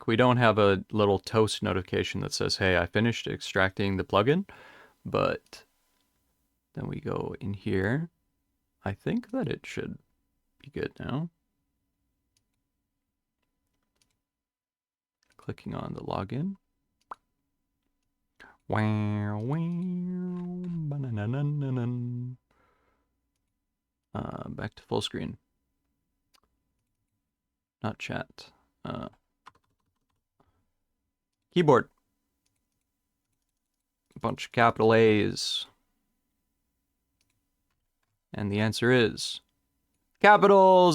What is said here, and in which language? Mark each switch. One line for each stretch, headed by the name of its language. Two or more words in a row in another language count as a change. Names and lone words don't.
English: We don't have a little toast notification that says, hey, I finished extracting the plugin, but then we go in here. I think that it should be good now. Clicking on the login. Wow, wow, ba-na-na-na-na-na. Back to full screen. Not chat. Keyboard. A bunch of capital A's. And the answer is capitals.